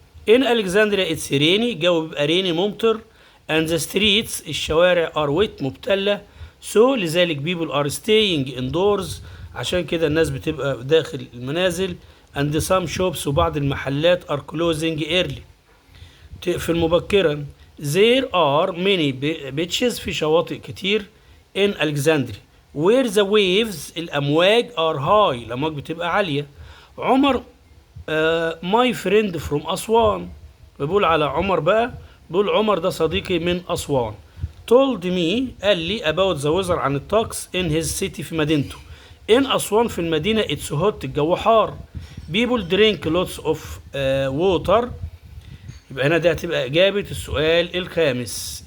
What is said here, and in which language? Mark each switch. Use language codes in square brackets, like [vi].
[en] in Alexandria it's rainy [ar] جو بيبقى [en] rainy [ar] ممطر [en] and the streets [ar] الشوارع [en] are wet [ar] مبتلة [en] so [ar] لذلك [en] people are staying indoors [ar] عشان كده الناس بتبقى داخل المنازل [en] and some shops [ar] وبعض المحلات [en] are closing early [ar] تقفل مبكرا. [en] there are many beaches [ar] في شواطئ كتير [en] in Alexandria where the waves [ar] الأمواج [en] are high [ar] الأمواج بتبقى عالية. عمر [en] my friend from [ar] أسوان بقول على عمر بقى بقول عمر ده صديقي من أسوان. [en] told me [ar] قال لي [en] about the weather [ar] عن الطقس [en] in his city [ar] في مدينته. in أسوان في المدينة [en] it's hot [ar] الجو حار. [en] people drink lots of water [ar] يبقى هنا ده هتبقى إجابة السؤال الخامس.